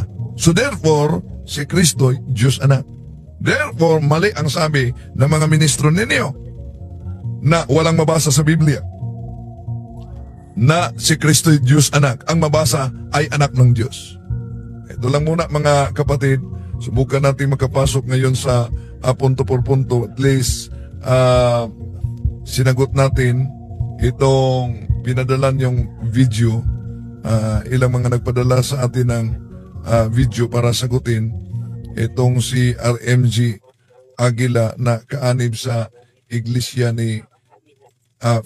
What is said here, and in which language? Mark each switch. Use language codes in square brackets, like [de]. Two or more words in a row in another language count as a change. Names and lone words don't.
[en] So therefore, [tl] si Kristo'y Diyos anak. Therefore, mali ang sabi ng mga ministro ninyo na walang mabasa sa Biblia na si Kristo'y Diyos anak. Ang mabasa ay anak ng Diyos. Ito lang muna, mga kapatid. Subukan natin makapasok ngayon sa [es] punto por punto. [en] At least [tl] sinagot natin itong pinadalan yung video. Ilang mga nagpadala sa atin ng video para sagutin itong si RMG Aguila na kaanib sa iglesia ni Felix Manalo.